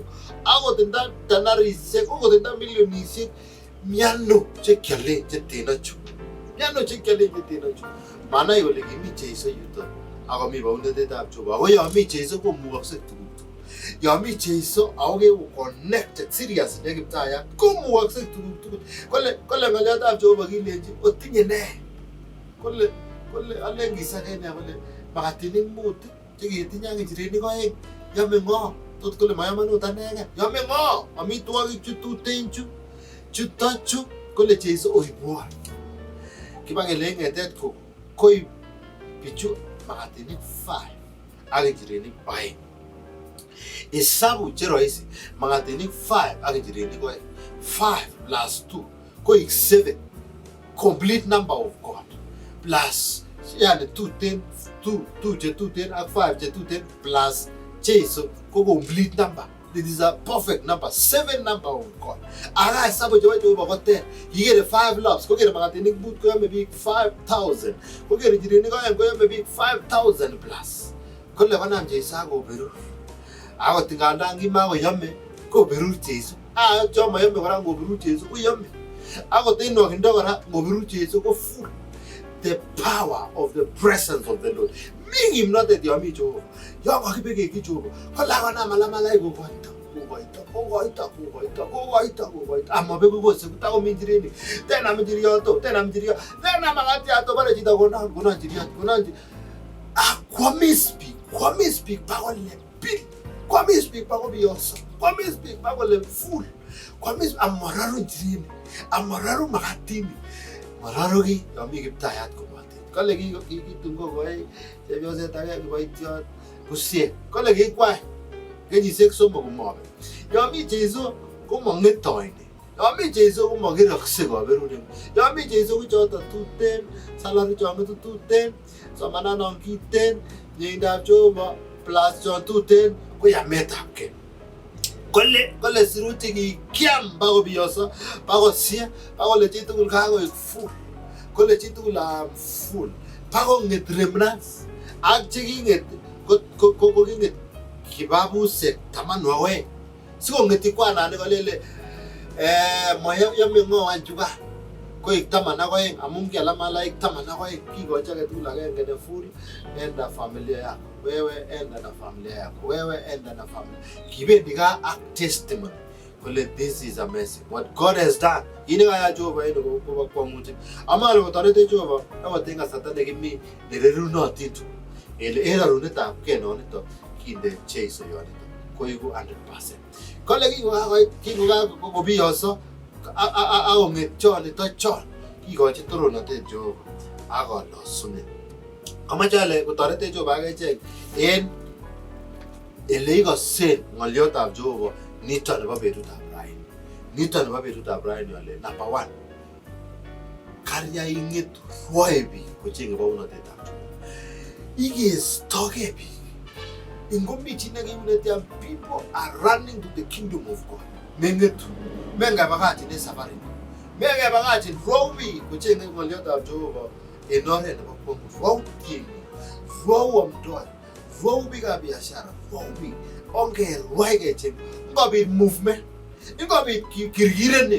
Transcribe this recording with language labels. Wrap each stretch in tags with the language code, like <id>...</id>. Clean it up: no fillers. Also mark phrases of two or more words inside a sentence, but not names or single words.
<kln>Akot nda danarisiek, akot nda milionisiek, miano chekialen chetenochu. Manai kole kimi Jeiso yuto. Ako mi baunatetab Jehova. Ako yomi Jeiso komukoksei tuguk. Yomi Jeiso ako keku</kln> <en>connected serious</en> <kln>ne kiptayat komukoksei tuguk tugul. Kole ng'oliotab Jehova kilenji otinye ne? Kole alen kisakene kole makatinik mut cheketinye ak njirenik oeng. Yome ng'o? Tot kole mayamanut anege. Yome ng'o? Amitwogik chu tuten chutochu kole Jeiso oibwon. Kibakele ng'etet koib bichu makatinik 5 ak njirenik 2.</kln> <sw>Hesabu che rahisi,</sw> <kln>makatinik 5 ak njirenik 2. 5 plus 2 koik 7.</kln> <en>Complete number of God.</en> <kln>Plus yani 2 chetuten ak 5 chetuten plus Jeiso ko</kln> <en>complete number. It is a perfect number, 7 number of God.</en> <kln>Aga hesabu chebo Jehova koter. Kikere 5 loaves, kokere makatinik mut koyome biik 5,000. Kokere njirenik 2 koyome biik 5,000 plus. Kole konam Jeiso akoberur. Akot ngandan kimakoyome koberur Jeiso. Cho mayome kora ngoberur Jeiso koyome. Akot en nwokindo kora ngoberur Jeiso ko full.</kln> <en>The power of the presence of the Lord.</en> <kln>Mi kimnotet yomi Jehova. Yon kakibekeki Jehova. Kolakonam alamalaik kokoito. Amabeku kose kutakomi njirenik. Tenam njirioto. Tenam makatiato bare chito konon njiriot. Kwamis biik bakole bil. Kwamis biik bakobioso. Kwamis biik bakole full. Kwa mis amararu jini, amararu makatini. Mararu ki yomi kiptayat kobote. Kole kitungo koe chepyoset age kiboitiot kusie. Kole kikwai kenyisiek 3 komobe. Yomi Jeiso komong'etoine. Yomi Jeiso komokirokse kaberuret. Yomi Jeiso kochoto tuten, salary chongetu tuten, somananon kiten, nyeindab Jehova plus chon tuten ko yametabke. Kole sirutik kikiam bakobiyoso, bakosie, bakole chitugul kakoik full. Kole chitugul am full. Bakong'et remnants ak cheking'et ko king'et kibabusek 12. Sikong'eti kwanani kolele moyome ng'owan chuka koik 12 amun kiala malaik 12 kikochi agetugul agenge ne full.</kln> <sw>Enda familia yako, wewe enda na familia yako, wewe enda na familia.</sw> <kln>Kibendi ka ak testimony kole</kln> <en>this is amazing what God has done.</en> <kln>Ini kaya Jehova ino ko kwamuti amalo kotorete Jehova awatenga satane kimi nererunotin tu ele erarunetab kenonito kinde Jeiso yonito koigu 100%. Kole kingo kobiyoso aong'et chonito chon kikochi toronotet Jehova akolosune. Amache ale kotorete Jehova agechek en ele ikosen ng'oliotab Jehova nito nebo betutab raini. Nito nebo betutab raini ale number 1 karya ing'et rwoe biik kocheng'e bounotetab Jehova. Ikestoge biik. Ingombi chi nekiunetiam,</kln> <en>people are running to the kingdom of God.</en> <kln>Meng'etu. Mengabakach ne safari. Mengabakach rwoe biik kocheng'e ng'oliotab Jehova en oret nebo kwong'ut. Rwoe tiengi. Rwoe amdoa. Rwoe biikab biashara. Rwoe biik. Ongerwai kecheng. Ngobit movement. Ngobit kirkirenet.</kln>